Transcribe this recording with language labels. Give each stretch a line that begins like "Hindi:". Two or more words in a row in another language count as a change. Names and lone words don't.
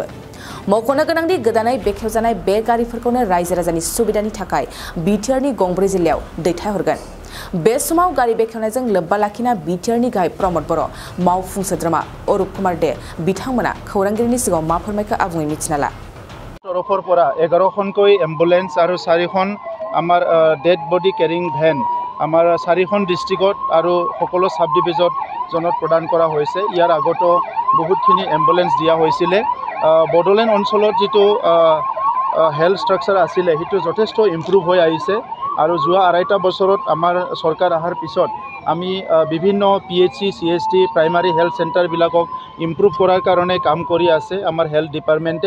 Bodo: मख'नो गोनांदि गोदानै बेखेवजानाय बे गारिफोरखौनो रायजो राजानि सुबिदानि थाखाय BTR नि गंब्रै जिल्लायाव दैथायहरगोन। बे समाव गारि बेखेवनायजों लोब्बा लाखिना BTR नि गाहाय प्रमद बर' मावफुं सोद्रोमा अरूप कुमार दे बिथांमोना खौरांगिरिनि सिगाङाव मा फोरमायखो आबुङै मिथिना ला।
Assamese: तरफर পৰা 11খনকৈ एम्बुलेन्स আৰু 4খন আমাৰ
English: dead body carrying van
Assamese: আমাৰ 4খন ডিস্ট্ৰিক্টত আৰু সকলো
English: sub division
Assamese: প্ৰদান কৰা হৈছে। ইয়াৰ আগতো বহুতখিনি এম্বুলেন্স দিয়া হৈছিল। বডোলেণ্ড অঞ্চলত যেটো
English: health structure
Assamese: আছিল সেইটো যথেষ্ট ইমপ্ৰুভ হৈ আহিছে আৰু যোৱা আঢ়াইটা বছৰত আমাৰ চৰকাৰ অহাৰ পিছত আমি বিভিন্ন PHC CST
English: primary health center
Assamese: ইমপ্ৰুভ কৰাৰ কাৰণে কাম কৰি আছে আমাৰ
English: health department.